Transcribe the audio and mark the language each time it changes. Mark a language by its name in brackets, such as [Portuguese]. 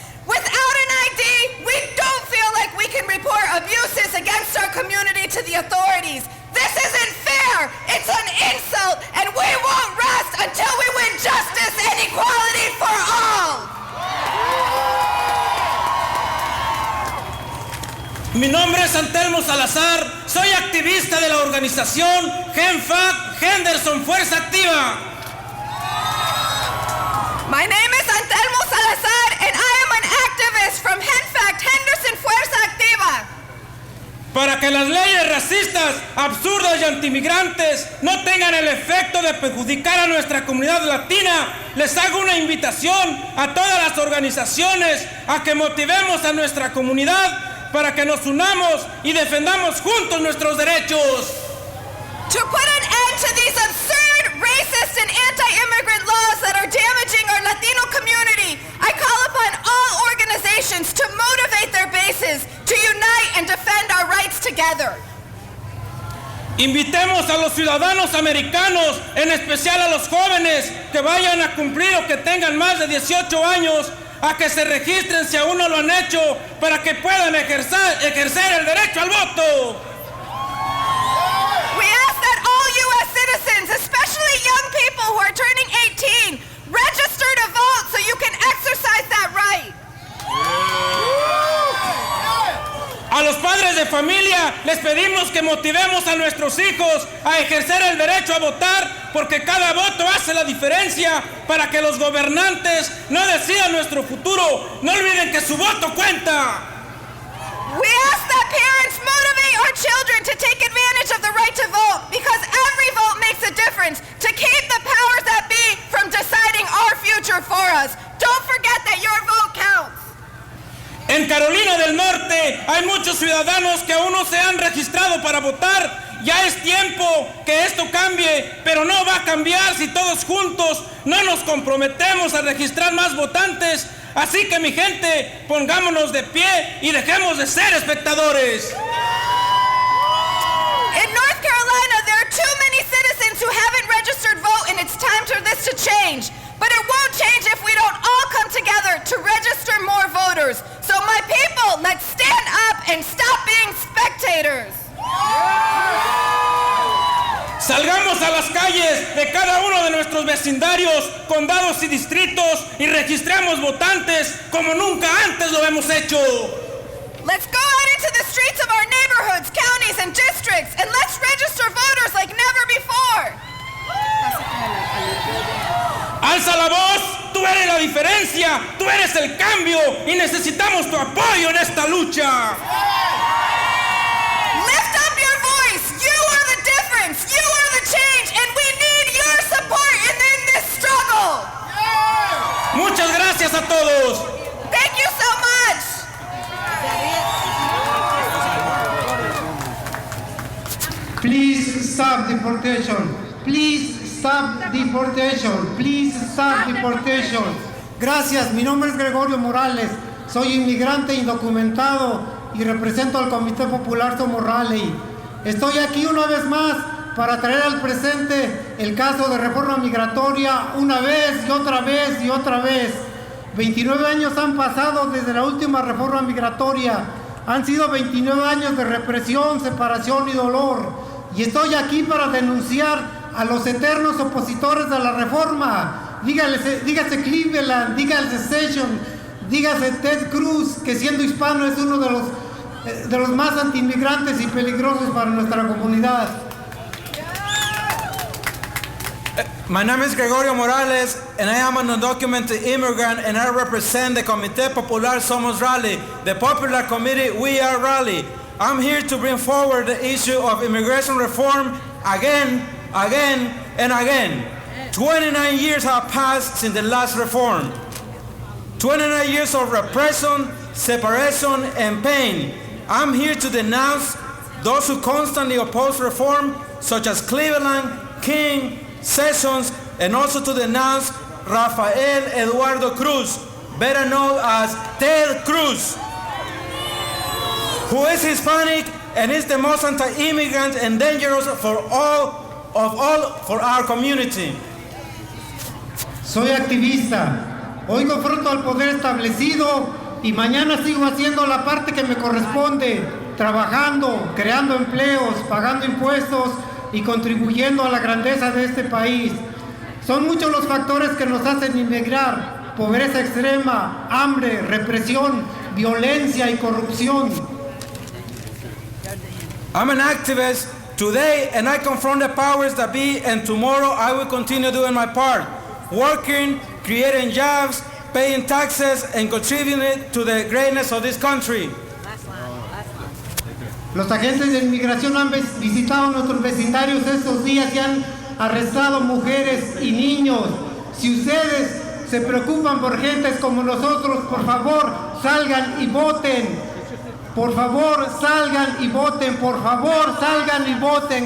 [English] Without an ID, we don't feel like we can report abuses against our community to the authorities. This isn't fair, it's an insult, and we won't rest until we win justice and equality for all. [Spanish] Mi nombre es Antelmo Salazar, soy activista de la organización GenFAC Henderson Fuerza Activa. [English] My name is Antelmo Salazar, and I am an activist from GenFAC Henderson Fuerza Activa. [Spanish] Para que las leyes racistas, absurdas y antimigrantes no tengan el efecto de perjudicar a nuestra comunidad latina, les hago una invitación a todas las organizaciones a que motivemos a nuestra comunidad para que nos unamos y defendamos juntos nuestros derechos. [English] To put an end to these absurd, racist, and anti-immigrant laws that are damaging our Latino community, I call upon all organizations to motivate their bases, to unite and defend our rights together. [Spanish] Invitemos a los ciudadanos americanos, en especial a los jóvenes que vayan a cumplir o que tengan más de 18 años, a que se registren si aún no lo han hecho, para que puedan ejercer el derecho al voto. [English] We ask that all U.S. citizens, especially young people who are turning 18, register to vote so you can exercise that right. [Spanish] A los padres de familia les pedimos que motivemos a nuestros hijos a ejercer el derecho a votar, porque cada voto hace la diferencia para que los gobernantes no decidan nuestro futuro. No olviden que su voto cuenta. [English] We ask that parents motivate our children to take advantage of the right to vote, because every vote makes a difference, to keep the powers that be from deciding our future for us. Don't forget that your vote counts. [Spanish] En Carolina del Norte parte, hay muchos ciudadanos que aún no se han registrado para votar. Ya es tiempo que esto cambie, pero no va a cambiar si todos juntos no nos comprometemos a registrar más votantes. Así que, mi gente, pongámonos de pie y dejemos de ser espectadores. [English] In North Carolina, there are too many citizens who haven't registered vote, and it's time for this to change. But it won't change if we don't all come together to register more voters. So my people, let's stand up and stop being spectators. [Spanish] Salgamos a las calles de cada uno de nuestros vecindarios, condados y distritos y registremos votantes como nunca antes lo hemos hecho. [English] Let's go out into the streets of our neighborhoods, counties, and districts, and let's register voters like never before. [Spanish] Alza la voz, tú eres la diferencia, tú eres el cambio y necesitamos tu apoyo en esta lucha. [English] Lift up your voice, you are the difference, you are the change, and we need your support in this struggle. [Spanish] Muchas gracias a todos. [English] Thank you so much. Please stop deportation. Please stop deportation. Please stop deportation. [Spanish] Gracias, mi nombre es Gregorio Morales. Soy inmigrante indocumentado y represento al Comité Popular Somos Raleigh. Estoy aquí una vez más para traer al presente el caso de reforma migratoria una vez y otra vez y otra vez. 29 años han pasado desde la última reforma migratoria. Han sido 29 años de represión, separación y dolor. Y estoy aquí para denunciar a los eternos opositores de la reforma. Dígase Cleveland, dígase Session, dígase Ted Cruz, que siendo hispano es uno de los más antiinmigrantes y peligrosos para nuestra comunidad. [English] My name is Gregorio Morales, and I am an undocumented immigrant, and I represent the Comité Popular Somos Raleigh, the popular committee We Are Raleigh. I'm here to bring forward the issue of immigration reform again, and again. 29 years have passed since the last reform. 29 years of repression, separation, and pain. I'm here to denounce those who constantly oppose reform, such as Cleveland, King, Sessions, and also to denounce Rafael Eduardo Cruz, better known as Ted Cruz, who is Hispanic and is the most anti-immigrant and dangerous for our community. [Spanish] Soy activista. Hoy confronto al poder establecido y mañana sigo haciendo la parte que me corresponde, trabajando, creando empleos, pagando impuestos y contribuyendo a la grandeza de este país. Son muchos los factores que nos hacen inmigrar: pobreza extrema, hambre, represión, violencia y corrupción. [English] I'm an activist today, and I confront the powers that be, and tomorrow I will continue doing my part, working, creating jobs, paying taxes, and contributing to the greatness of this country. [Spanish] Los agentes de inmigración han visitado nuestros vecindarios estos días y han arrestado mujeres y niños. Si ustedes se preocupan por gentes como nosotros, por favor, salgan y voten. Por favor, salgan y voten. Por favor, salgan y voten.